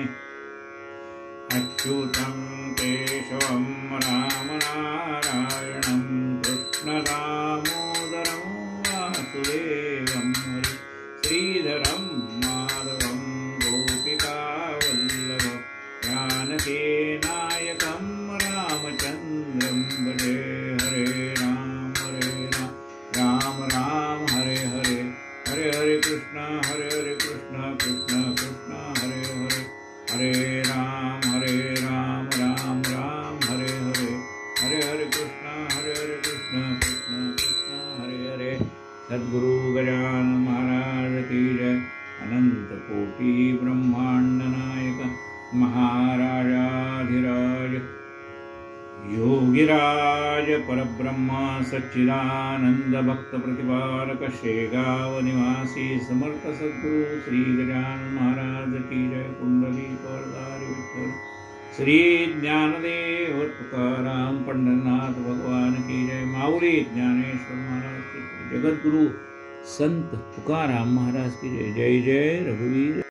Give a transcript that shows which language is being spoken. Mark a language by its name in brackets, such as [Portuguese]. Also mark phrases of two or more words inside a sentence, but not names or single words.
[Sanskrit] अच्युतं केशवं राम नारायणं कृष्ण दामोदरं वासुदेवं हरि श्रीधरं माधवं गोपिकावल्लभं जानकी नायकं रामचन्द्रं भजे. हरे राम राम राम हरे हरे, हरे हरे कृष्ण कृष्ण कृष्ण हरे हरे, हरे राम राम राम हरे हरे, हरे हरे कृष्ण कृष्ण कृष्ण हरे हरे. [Hindi] सद्गुरु गजानन महाराज की जय. अनंत कोटि ब्रह्मांड नायक महाराजाधिराज योगिराज परब्रह्मा सच्चिदानंद भक्त प्रतिपालक शेगाव निवासी समर्थ सद्गुरु श्री गजानन महाराज की जय. कुंडलिक वरदारी विठ्ठल श्री ज्ञानदेव तुकाराम पंढरनाथ भगवान की जय. माऊली ज्ञानेश्वर महाराज की जय. जगद्गुरु संत तुकाराम महाराज की जय. [Marathi] जय जय रघुवीर.